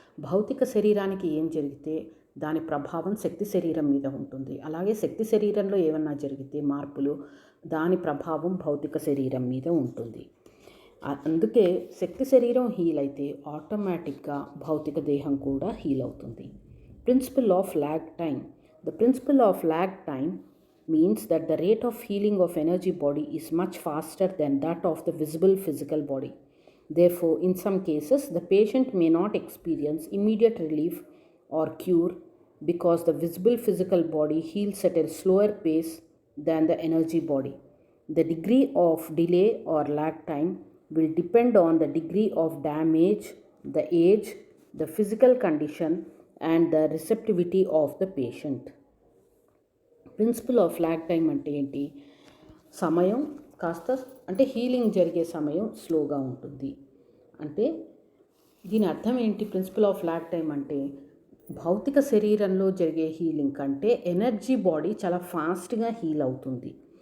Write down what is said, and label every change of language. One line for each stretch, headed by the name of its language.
Telugu: భౌతిక శరీరానికి ఏం జరిగితే దాని ప్రభావం శక్తి శరీరం మీద ఉంటుంది. అలాగే శక్తి శరీరంలో ఏమన్నా జరిగితే మార్పులు, దాని ప్రభావం భౌతిక శరీరం మీద ఉంటుంది. అందుకే శక్తి శరీరం హీల్ అయితే ఆటోమేటిక్గా భౌతిక దేహం కూడా హీల్ అవుతుంది.
English: Principle of lag time. The principle of lag time means that the rate of healing of energy body is much faster than that of the visible physical body. Therefore, in some cases, the patient may not experience immediate relief or cure because the visible physical body heals at a slower pace than the energy body. The degree of delay or lag time will depend on the degree of damage, the age, the physical condition, and the receptivity of the patient. Principle of lag time
Telugu: అంటే ఏంటి? సమయం కాస్త అంటే healing జరిగే సమయం స్లోగా ఉంటుంది. అంటే దీని అర్థం ఏంటి?
English: principle of lag time
Telugu: అంటే భౌతిక శరీరంలో జరిగే హీలింగ్ కంటే ఎనర్జీ బాడీ చాలా ఫాస్ట్గా హీల్ అవుతుంది.